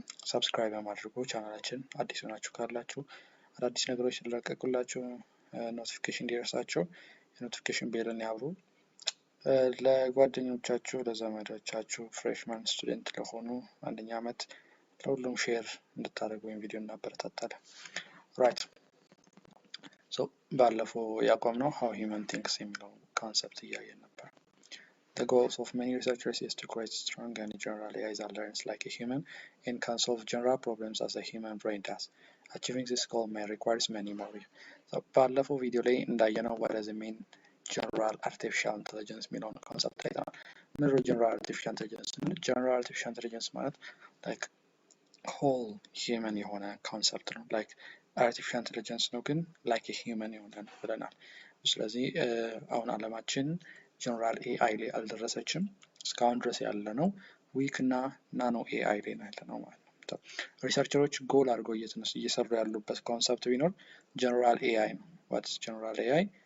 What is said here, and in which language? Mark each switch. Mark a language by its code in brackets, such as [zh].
[am] ሰብስክራይብ በማድረጉ ቻናላችን አዲስ ሆናችሁ ካላችሁ አዳዲስ ነገሮች ስለቀቁላችሁ ኖቲፊኬሽን እንዲደርሳችሁ የኖቲፊኬሽን ቤልን ያብሩ። ለጓደኞቻችሁ ለዘመዶቻችሁ ፍሬሽማን ስቱደንት ለሆኑ አንደኛ ዓመት ለሁሉም ሼር እንድታደርጉ ይሄን ቪዲዮ እናበረታታለን። ራይት ሶ ባለፈው ያቆምነው how human thinks የሚለው ኮንሰፕት እያየን ነበር። [en] The goals of many researchers is to create strong and general AIs that learns like a human and can solve general problems as a human brain does. Achieving this goal may require many more. [am] So ባለፈው ቪዲዮ ላይ እንዳየነው [en] what is the main general artificial intelligence [am] የሚለውን ኮንሰፕት አይተናል። ምንድነው general artificial intelligence? general artificial intelligence ማለት [en] like whole human [am] የሆነ ኮንሰፕት ነው። [en] like artificial intelligence [am] ነው ግን [en] like a human [am] የሆነ ነው ብለናል። ስለዚህ አሁን ዓለማችን ጀነራል ኤአይ ላይ አልደረሰችም። እስካሁን ድረስ ያለነው ዊክ እና ናኖ ኤአይ ላይ ነው ያለነው ማለት ነው። ሪሰርቸሮች ጎል አድርገው እየሰሩ ያሉበት ኮንሰፕት ቢኖር ጀነራል ኤአይ ነው። ዋትስ ጀነራል ኤአይ?